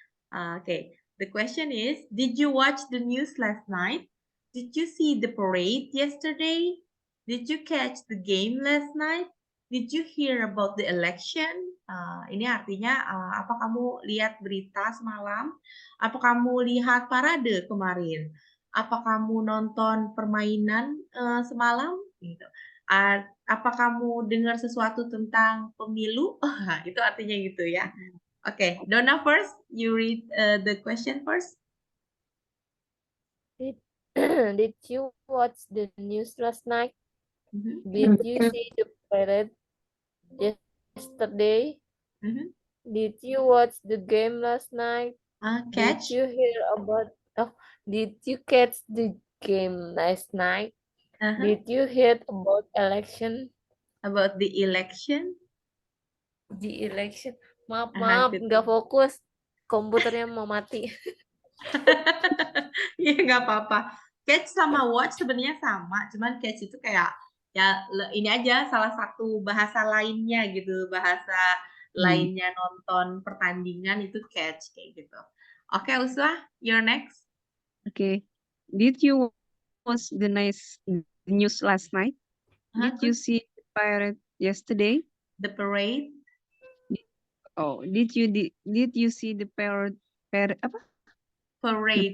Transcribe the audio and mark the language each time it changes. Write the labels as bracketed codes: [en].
[en] Okay, the question is, did you watch the news last night? Did you see the parade yesterday? Did you catch the game last night? Did you hear about the election? [id] Ini artinya apa kamu lihat berita semalam? Apa kamu lihat parade kemarin? Apa kamu nonton permainan semalam? Gitu. Apa kamu dengar sesuatu tentang pemilu? Itu artinya gitu ya. [en] Okay, Donna first. You read the question first. Did you watch the news last night? Mhm. Did you see the parade yesterday? Mhm. Did you watch the game last night? Did Catch you hear about oh, did you catch the game last night? uh-huh. Did you hear about election? About the election. The election. [id] Maaf, [en] Good. [id] nggak fokus. Komputernya mau mati. Iya nggak apa-apa. Catch sama watch sebenarnya sama, cuman catch itu kayak ya ini aja salah satu bahasa lainnya gitu, bahasa lainnya nonton pertandingan itu catch kayak gitu. [en] Oke, Uswa, you're next. Okay. Did you watch the news last night? Did you Good. see the parade yesterday? The parade, Oh, did you see the apa? The parade,